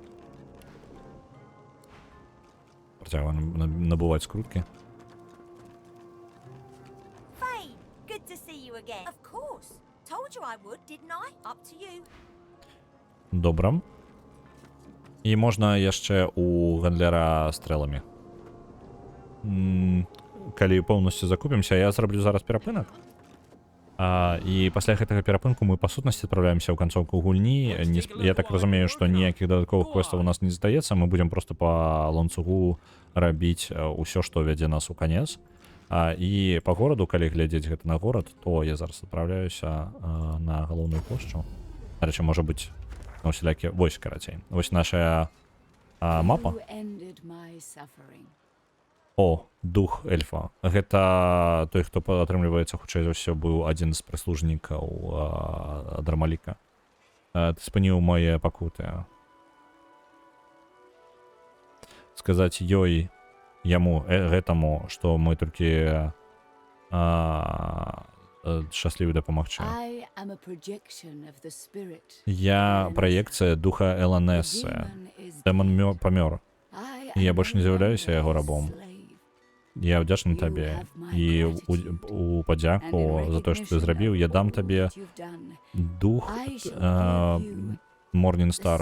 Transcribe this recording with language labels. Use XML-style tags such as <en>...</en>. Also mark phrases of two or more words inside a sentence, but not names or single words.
<be>Працягваем набываць скруткі.</be> <en>Faye, good to see you again. Of course. Told you I would, didn't I? Up to you.</en> <be>Добра. І можна яшчэ у гандляра стрэламі. Калі поўнасцю закупімся, я зраблю зараз перапынак. І пасля гэтага перапынку мы па сутнасці адпраўляемся ў канцоўку гульні. Я так разумею, што ніякіх дадатковых квестаў у нас не здаецца. Мы будзем проста па ланцугу рабіць усё, што вядзе нас у канец. І па гораду, калі глядзець гэта на горад, то я зараз адпраўляюся на галоўную плошчу. Дарэчы, можа быць, на ўсялякі... Вось, карацей. Вось наша мапа.</be> <en>You ended my suffering.</en> <be>О, дух эльфа. Гэта той, хто атрымліваецца, хутчэй за ўсё, быў адзін з прыслужнікаў Адрамаліка. Ты спыніў мае пакуты. Сказаць ёй, яму, гэтаму, што мы толькі шчаслівы дапамагчы.</be> <en>I am a projection of the spirit.</en> <be>Я праекцыя духа Эланессы. Дэмон памёр. Я больш не з'яўляюся яго рабом. Я ўдзячны табе. І у падзяку за тое, што ты зрабіў, я дам табе дух Морнінстар.</be>